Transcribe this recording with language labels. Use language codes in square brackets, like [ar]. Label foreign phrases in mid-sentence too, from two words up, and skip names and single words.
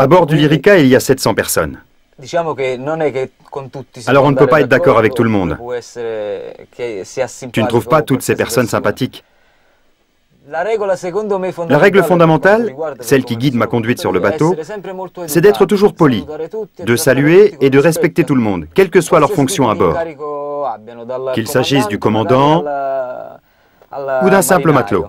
[fr] À bord du Lyrica, il y a 700 personnes. [it] Diciamo che non è che con tutti si [fr] Alors on ne [it] può [fr] peut pas [it] andare [fr] être d'accord avec tout le [it] d'accordo, [fr] monde. [it] può essere che sia [fr] Tu ne [it] simpatico [fr] trouves pas [it] con [fr] toutes ces [it] qualsiasi [fr] personnes [it] persona. [fr] sympathiques. La règle fondamentale, celle qui guide ma conduite sur le bateau, c'est d'être toujours poli, de saluer et de respecter tout le monde, quelle que soit leur fonction à bord. Qu'il s'agisse du commandant ou d'un simple matelot.